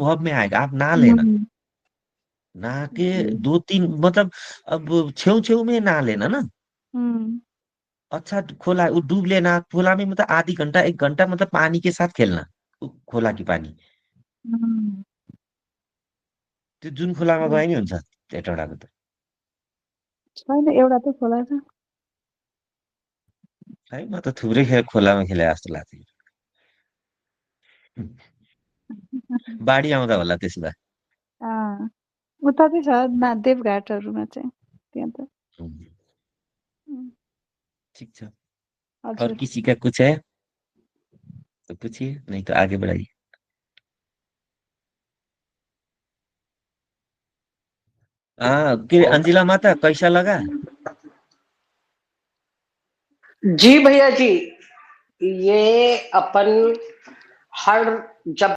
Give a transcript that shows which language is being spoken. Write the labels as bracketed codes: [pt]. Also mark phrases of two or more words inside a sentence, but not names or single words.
[hi] अनुभव में आएगा। आप नहा लेना, हम्म, नहा के 2-3 मतलब, अब छेव छेव में नहा लेना ना। हम्म, अच्छा खोला वो डूब लेना खोला में, मतलब आधी घंटा 1 घंटा, मतलब पानी के साथ खेलना, वो खोला की पानी। हम्म, [ne] त्यो जुन खोलामा गए नि हुन्छ हेटौँडाको त। छैन एउटा त खोला छ। है म त थुप्रै खोलामा खेले जस्तो लाग्थ्यो। बाढी आउँदा होला त्यसो भए। अँ, उता चाहिँ छ देवघाटहरूमा चाहिँ त्यहाँ त। उम्, ठीक छ। और हजुर। [hi] किसी का कुछ है तो पूछिए, नहीं तो आगे बढ़ाइए। हाँ, के अंजिला माता कैसा लगा? जी भैया जी, ये अपन हर जब